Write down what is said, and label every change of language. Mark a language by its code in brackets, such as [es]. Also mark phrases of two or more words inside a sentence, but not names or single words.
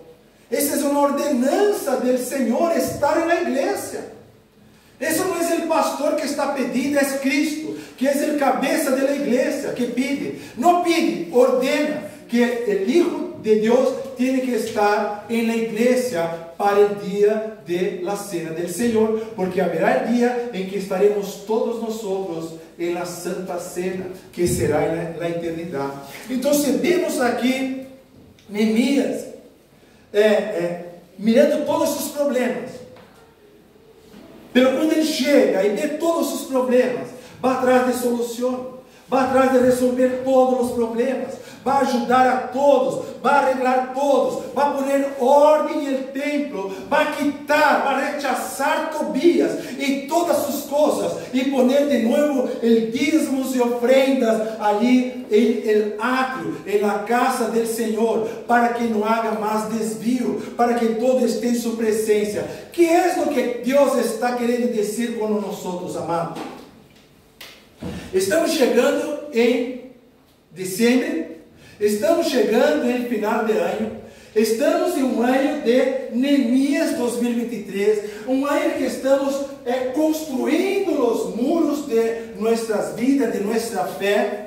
[pt] Essa é uma ordenança do Senhor estar na igreja. Esse não é o pastor que está pedindo, é Cristo, que é o cabeça da igreja, que pede. Não pede, ordena que o Hijo de Deus tem que estar na igreja para o dia [es] de la cena del [pt] Senhor, porque haverá o dia em que estaremos todos nós na Santa Cena, que será na eternidade. Então, vemos aqui Neemias mirando todos os problemas. Pero quando ele chega e vê todos os problemas, vai atrás de solução, vai atrás de resolver todos os problemas, vai ajudar a todos, vai arreglar todos, vai poner ordem no templo, vai quitar, vai rechazar Tobias e todas sus coisas e poner de novo el dízimos e ofrendas ali em átrio, em [es] la casa del [pt] Senhor, para que não haja mais desvio, para que todo esteja em sua presença. Que é o que Deus está querendo dizer com nós, amados? Estamos chegando em dezembro. Estamos chegando em final de ano Estamos em um ano de Neemias 2023, um ano que estamos construindo os muros de nossas vidas, de nossa fé.